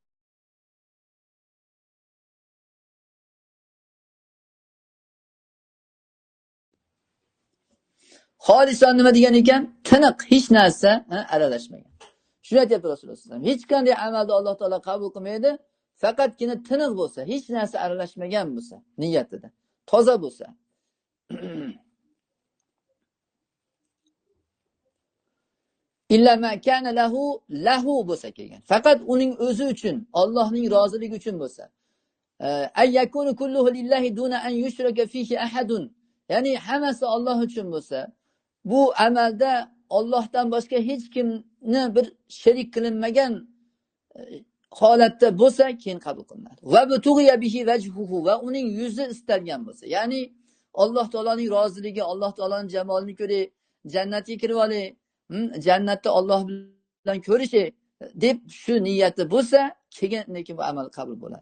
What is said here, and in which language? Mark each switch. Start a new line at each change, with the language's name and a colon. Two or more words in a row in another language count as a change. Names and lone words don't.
Uzbek: Xolison nima degan ekan? Tiniq, hech narsa aralashmagan. Shuni aytayapti Rasululloh
Arabic: صلى الله عليه وسلم.
Uzbek: Hech qanday amalni Alloh taolo qabul qilmaydi, faqatgina tiniq bo'lsa, hech narsa aralashmagan bo'lsa, niyatida toza bo'lsa.
Arabic: إلا ما كان له
Uzbek: bo'lsa kelgan. Faqat uning o'zi uchun, Allohning roziligi uchun bo'lsa.
Arabic: أي يكون كله لله دون أن يشرك فيه أحد.
Uzbek: Ya'ni hammasi Alloh uchun bo'lsa, bu amalda Allohdan boshqa hech kimni bir sherik qilinmagan holatda bo'lsa, keyin qabul qilinadi.
Arabic: وابتغي به وجهه,
Uzbek: va uning yuzi istalgan bo'lsa. Ya'ni Alloh taoloning roziligi, Alloh taoloning jamolini ko'ray, jannatga kirib olay, jannatda Alloh bilan ko'rishay deb shu niyati bo'lsa, keyin bu amal qabul bo'ladi.